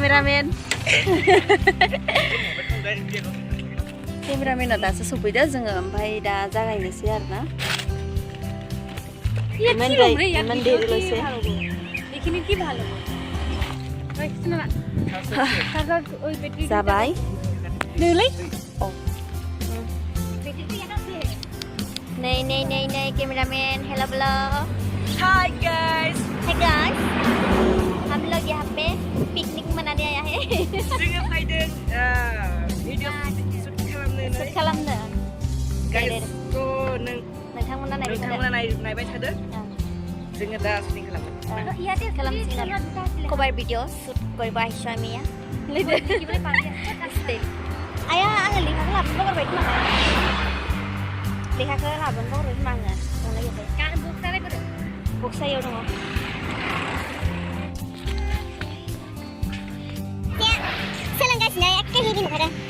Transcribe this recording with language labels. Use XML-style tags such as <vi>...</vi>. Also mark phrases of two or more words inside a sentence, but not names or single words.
<brx>केमेरामेना दासो सफैदो जोङो ओमफ्राय दा जागायनोसै आरोना जाबाय नै कैमरामैन</brx> <en>hello hi guys</en> <hi>हम लोग यहाँ पे पिकनिक मनाने आया है</hi> <brx>जोङो फैदों भिडिअ शुट खालामनो गाइस नोंथांमोना नायबाय थादो जोङो दा शुटिं खालामसिगोन कभार भिडिअ शुट</brx> <as>কৰিব আহিছো আমি</as> <brx>आया आङो लेखाखौ लाबोनो बावगारबाय खोमा लेखाखौ लाबोनो बावगारबाय खोमा आङो बक्सायाव दङ सोलोंगासिनो एखे हिरि नुखादों</brx>